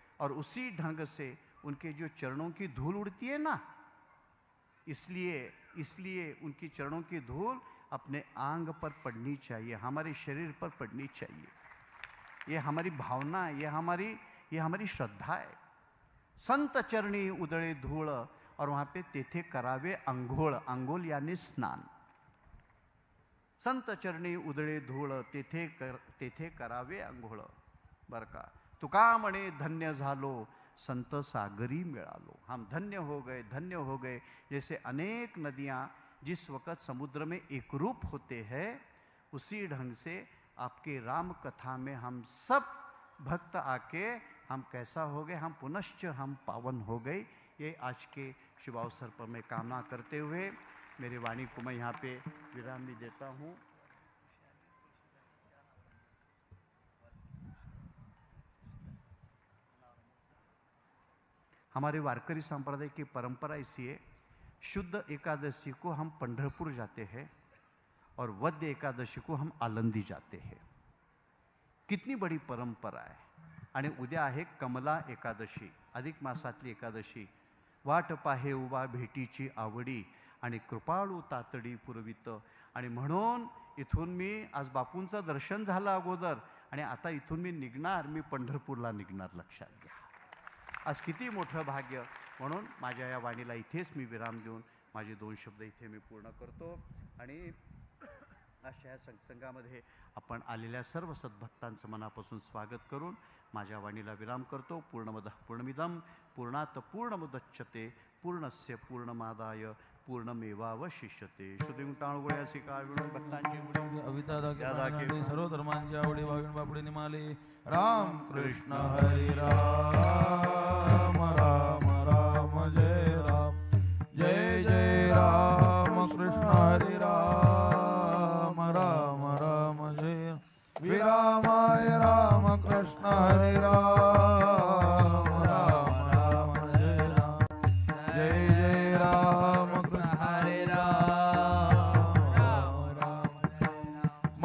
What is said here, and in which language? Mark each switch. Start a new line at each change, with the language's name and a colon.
Hindi: और उसी ढंग से उनके जो चरणों की धूल उड़ती है ना, इसलिए उनकी चरणों की धूल अपने आंग पर पड़नी चाहिए, हमारे शरीर पर पड़नी चाहिए। ये हमारी भावना है, ये हमारी श्रद्धा है।
Marathi: संत चरणी उदळे धूळ,
Hindi: और वहां पे
Marathi: तेथे करावे अंघोळ,
Hindi: अंघोल यानी स्नान।
Marathi: संत चरणी उदळे धूळ तेथे करावे अंघोळ, बर का। तुका म्हणे धन्य झालो, संत सागरी मिळालो।
Hindi: हम धन्य हो गए। जैसे अनेक नदियां जिस वक्त समुद्र में एक रूप होते हैं, उसी ढंग से आपके राम कथा में हम सब भक्त आके हम कैसा हो गए, हम पुनश्च हम पावन हो गए। ये आज के शुभ अवसर पर मैं कामना करते हुए मेरी वाणी को मैं यहाँ पे विराम भी देता हूँ। हमारे वारकरी संप्रदाय की परंपरा ऐसी है, शुद्ध एकादशी को हम पंढरपुर जाते हैं और वद्य एकादशी को हम आलंदी जाते हैं। कितनी बड़ी परंपरा है।
Marathi: आणि उद्या आहे कमला एकादशी, अधिक मासातली एकादशी। वाट पाहे उभा भेटीची आवडी, आणि कृपाळू तातडी पुरवित। आणि म्हणून इथून मी आज बापूंचं दर्शन झालं अगोदर, आणि आता इथून मी निघणार, मी पंढरपूरला निघणार, लक्षात घ्या। आज किती मोठं भाग्य। म्हणून माझ्या या वाणीला इथेच मी विराम देऊन माझे 2 शब्द इथे मी पूर्ण करतो। आणि अशा या सत्संगामध्ये आपण आलेल्या सर्व सद्भक्तांचं मनापासून स्वागत करून माझ्या वाणीला विराम करतो।
Sanskrit: पूर्णमदः पूर्णमिदं पूर्णात् पूर्णमुदच्यते पूर्णस्य पूर्णमादाय पूर्णमेवावशिष्यते।
Marathi: श्रुतिं टाळगोळ्या सिका विणून भक्तांची अविता दाके सर्व धर्मांच्या आवडी वागण बापडी निमाले। राम कृष्ण हरी राम राम राम जय राम, जय जय राम कृष्ण हरी राम राम राम जय। विरामाय राम कृष्ण हरी राम राम राम जय राम, जय जय राम कृष्ण हरी राम राम राम जय राम।